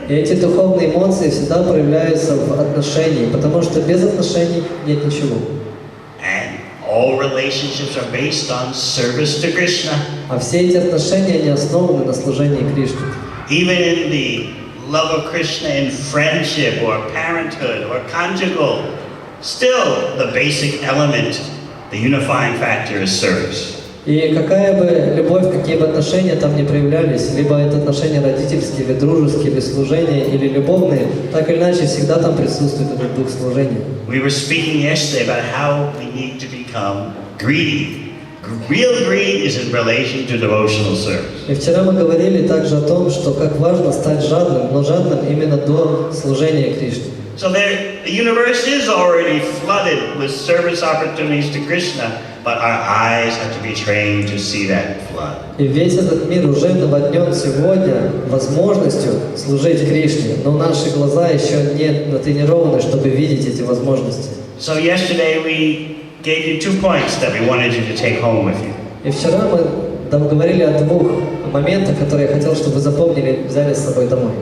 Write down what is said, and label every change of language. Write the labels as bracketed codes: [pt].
[ru] И эти духовные эмоции всегда проявляются в отношении, потому что без отношений нет ничего. [en] And all relationships are based on service to Krishna. [ru] А все эти отношения, они основаны на служении Кришне. [en] Even in the love of Krishna in friendship or parenthood or conjugal, still the basic element, the unifying factor is service. [ru] И какая бы любовь, какие бы отношения там ни проявлялись, либо это отношения родительские, или дружеские, или служения, или любовные, так или иначе всегда там присутствует этот дух служения. [en] We were speaking yesterday about how we need to become greedy. Real greed is in relation to devotional service. [ru] И вчера мы говорили также о том, что как важно стать жадным, но жадным именно до служения Кришне. [en] So the universe is already flooded with service opportunities to Krishna, but our eyes have to be trained to see that flood. [ru] И весь этот мир уже наводнен сегодня возможностью служить Кришне, но наши глаза еще не натренированы, чтобы видеть эти возможности. [en] So yesterday we gave you 2 points that we wanted you to take home with you. [ru] И вчера мы говорили о 2 моментах, которые я хотел, чтобы вы запомнили, взяли с собой домой.